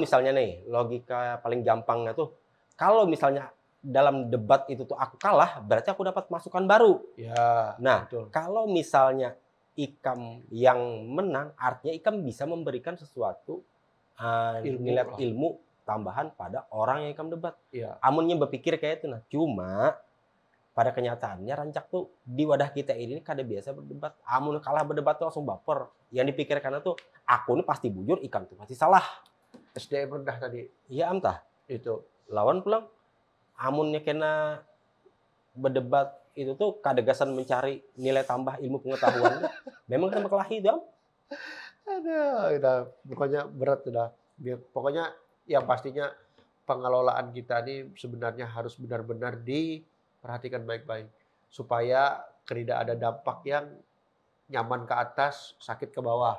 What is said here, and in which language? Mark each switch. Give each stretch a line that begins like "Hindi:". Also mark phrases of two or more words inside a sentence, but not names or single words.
Indonesian: Kalau misalnya nih logika paling gampangnya tuh, kalau misalnya dalam debat itu tuh aku kalah, berarti aku dapat masukan baru. Ya. Nah, Betul. kalau misalnya Ikam yang menang, artinya Ikam bisa memberikan sesuatu nilai ilmu tambahan pada orang yang Ikam debat. Iya.
Banjar: Amunnya berpikir kayak itu nah. Cuma pada kenyataannya rancak tuh di wadah kita ini kada biasa berdebat. Amun kalah berdebat tuh langsung baper. Yang dipikirkan tuh aku ini pasti bujur, Ikam tuh pasti salah.
Indonesian: SDM rendah tadi. Iya amtah. Itu.
Banjar: Lawan pulang amunnya kena berdebat itu tuh kadegasan mencari nilai tambah ilmu pengetahuan.
Indonesian: Memang sama kelahi dong. Udah pokoknya berat udah. Pokoknya yang pastinya pengelolaan kita ini sebenarnya harus benar-benar diperhatikan baik-baik supaya tidak ada dampak yang nyaman ke atas, sakit ke bawah.